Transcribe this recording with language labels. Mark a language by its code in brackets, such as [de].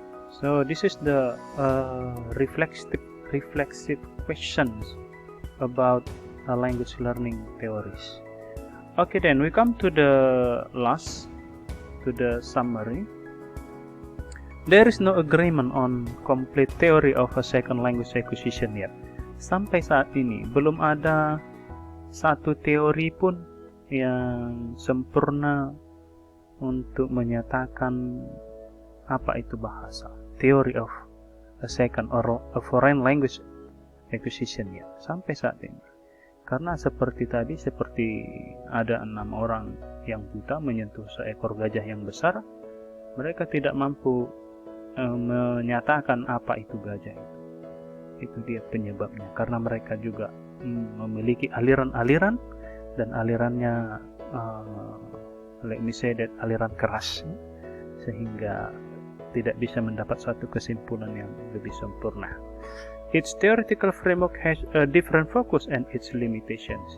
[en] So this is the reflexive questions about language learning theories. Okay, then we come to the last, to the summary. There is no agreement on complete theory of a second language acquisition yet. [id] Sampai saat ini belum ada satu teori pun yang sempurna untuk menyatakan apa itu bahasa. [en] Theory of a second or a foreign language acquisition ya, [id] sampai saat ini. Karena seperti tadi, seperti ada 6 orang yang buta menyentuh seekor gajah yang besar, mereka tidak mampu menyatakan apa itu gajah itu. Itu dia penyebabnya, karena mereka juga memiliki aliran-aliran, dan alirannya [en] let me say that [id] aliran keras, sehingga tidak bisa mendapat satu kesimpulan yang lebih sempurna. [en] Its theoretical framework has a different focus and its limitations.